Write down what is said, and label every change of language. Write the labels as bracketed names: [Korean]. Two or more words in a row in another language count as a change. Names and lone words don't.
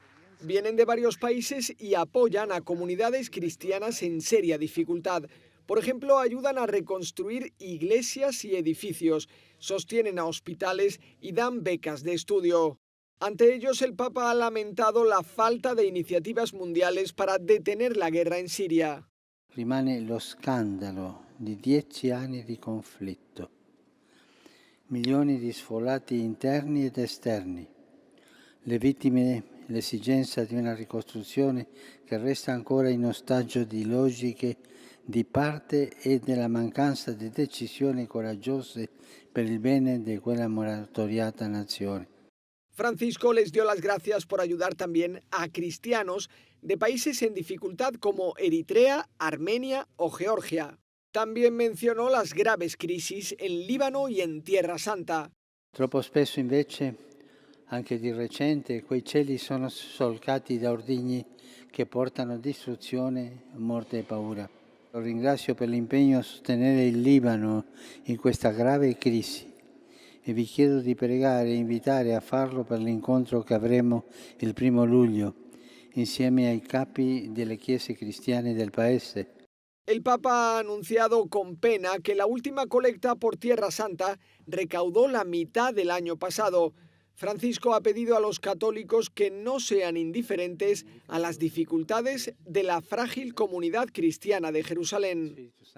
[Spanish] Vienen de varios países y apoyan a comunidades cristianas en seria dificultad. Por ejemplo, ayudan a reconstruir iglesias y edificios, sostienen a hospitales y dan becas de estudio. Ante ellos, el Papa ha lamentado la falta de iniciativas mundiales para detener la guerra en Siria. [Italian] Rimane lo scandalo di 10 anni di conflitto. Milioni di sfollati interni ed esterni, le vittime, l'esigenza di una ricostruzione che resta ancora in ostaggio di logiche di parte e della mancanza di decisioni coraggiose per il bene di quella martoriata nazione. [Spanish] Francisco les dio las gracias por ayudar también a cristianos de países en dificultad como Eritrea, Armenia o Georgia. También mencionó las graves crisis en Líbano y en Tierra Santa. [Italian] Troppo spesso invece, anche di recente, quei cieli sono solcati da ordigni che portano distruzione, morte e paura. Lo ringrazio per l'impegno a sostenere il Libano in questa grave crisi e vi chiedo di pregare e invitare a farlo per l'incontro che avremo il 1 luglio insieme ai capi delle chiese cristiane del paese. [Spanish] El Papa ha anunciado con pena que la última colecta por Tierra Santa recaudó la mitad del año pasado. Francisco ha pedido a los católicos que no sean indiferentes a las dificultades de la frágil comunidad cristiana de Jerusalén.